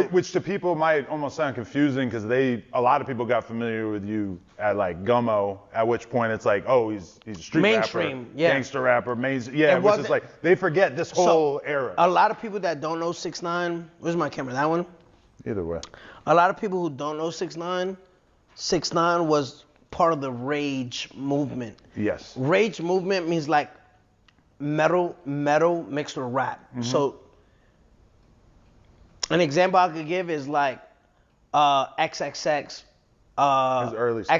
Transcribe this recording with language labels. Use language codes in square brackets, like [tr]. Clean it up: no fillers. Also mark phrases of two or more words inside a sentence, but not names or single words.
[en] Which to people might almost sound confusing, because a lot of people got familiar with you at like Gummo, at which point it's like, oh, he's a street Mainstream, rapper, yeah. gangster rapper, yeah, It which is wasn't- like, they forget this whole era. a lot of people that don't know 6ix9ine, where's my camera? That one? Either way. A lot of people who don't know 6ix9ine, 6ix9ine was part of the Rage movement. Yes. Rage movement means like metal mixed with rap. So an example I could give is like XXX, His early stuff.